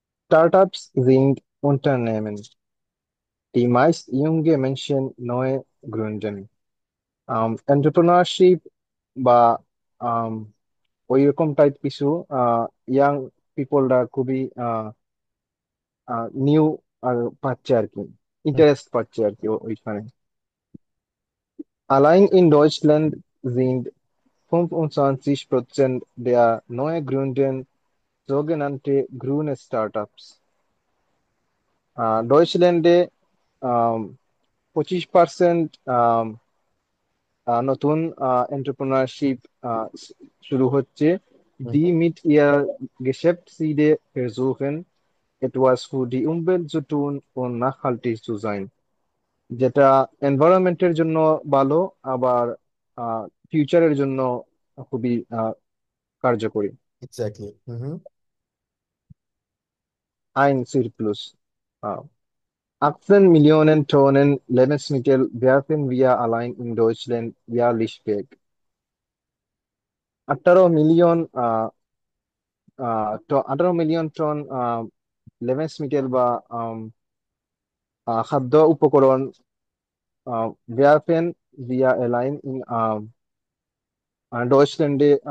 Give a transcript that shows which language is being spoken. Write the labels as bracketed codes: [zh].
[de] Startups sind Unternehmen, die meist junge Menschen neu gründen. [bn] Entrepreneurship বা um, ওইরকম type কিছু young পিপলরা খুবই new আর পাচ্ছে আর কি, ইন্টারেস্ট পাচ্ছে আর কি ওইখানে। [de] Allein in Deutschland sind 25% der Neugründungen sogenannte grüne Startups. [bn] ডয়েচল্যান্ডে 25% নতুন এন্টারপ্রেনারশিপ শুরু হচ্ছে। হুম, [de] Die mit ihr Geschäftsidee versuchen, etwas für die Umwelt zu tun und nachhaltig zu sein, [bn] যেটা এনভায়রনমেন্টের জন্য ভালো, আবার ফিউচারের জন্য খুবই কার্যকরী। Exactly. Hmm. [de] Ein Surplus. Uh, 18 Millionen Tonnen Lebensmittel werfen wir allein in Deutschland jährlich weg. [bn] 18 million 18 million ton লেভেন্সমিটেল বা খাদ্য উপকরণ [de] werfen wir allein in [bn] ডয়েচল্যান্ডে